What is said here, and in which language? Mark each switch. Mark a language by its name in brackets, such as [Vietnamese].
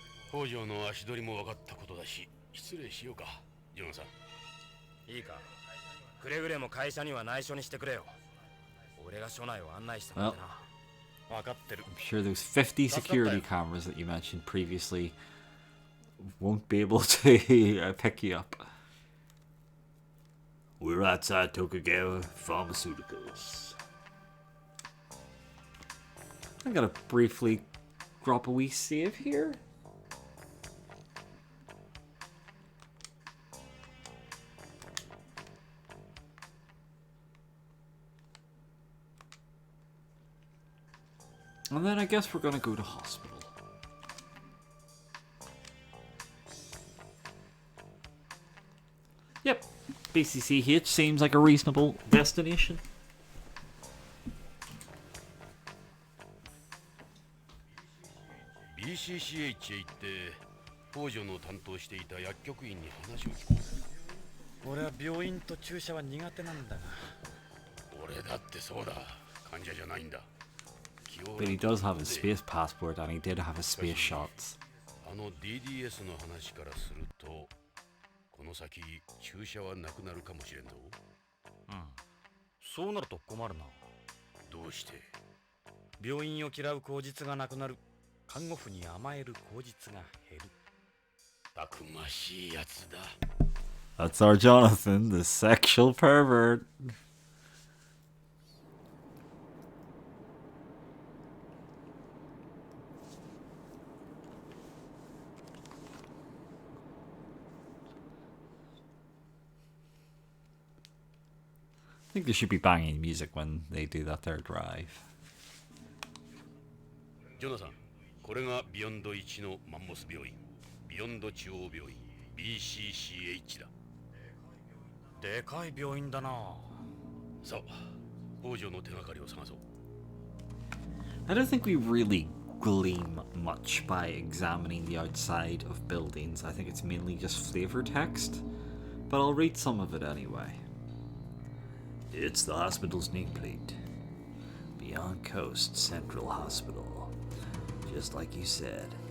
[Japanese] 北条の足取りも分かったことだし、失礼しようか、ジョンさん。いいか、くれぐれも会社には内緒にしてくれよ。俺が署内を案内したんだな。分かってる。 [English] I'm sure those 50 security cameras that you mentioned previously won't be able to pick you up. We're outside Tokugawa Pharmaceuticals. I'm gonna briefly drop a wee save here. And then I guess we're gonna go to hospital. Yep, BCCH seems like a reasonable destination. [Japanese] BCCH へ行って北条の担当していた薬局員に話を聞こう。俺は病院と注射は苦手なんだが。俺だってそうだ。患者じゃないんだ。 [English] But he does have a space passport and he did have his space shots. [Japanese] あの DDS の話からするとこの先注射はなくなるかもしれんぞ。うん。そうなると困るな。どうして？病院を嫌う口実がなくなる看護婦に甘える口実が減る。たくましいやつだ。 [English] That's our Jonathan, the sexual pervert. I think they should be banging music when they do that their drive. [Japanese] ジョナサン、これがビヨンド1のマンモス病院、ビヨンド中央病院 BCCH だ。でかい病院だな。さあ、王女の手がかりを探そう。 [English] I don't think we really glean much by examining the outside of buildings. I think it's mainly just flavor text, but I'll read some of it anyway. It's the hospital's nameplate. Beyond Coast Central Hospital. Just like you said.